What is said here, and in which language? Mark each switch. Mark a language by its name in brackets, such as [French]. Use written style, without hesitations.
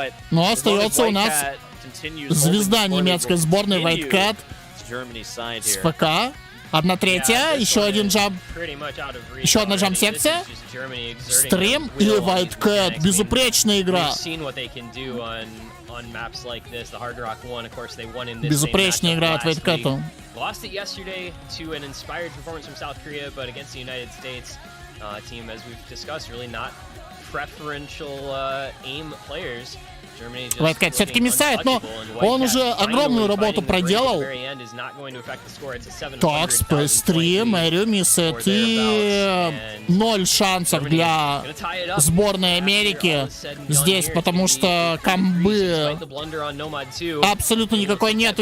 [Russian] Но остается у нас звезда немецкой сборной Вайткэт с ФК. 1/3, еще один джамп. Еще одна джамп-секция. Стрим и White безупречная игра. Безупречная игра от White. [English] Lost it yesterday to an inspired performance from South Korea, but against the United States team, as we've discussed, really not preferential aim players. [Russian] White все-таки миссает, но он уже огромную работу проделал. Так, Space 3, Мэрю миссает, и 0 шансов для сборной Америки здесь, потому что комбы абсолютно никакой нету.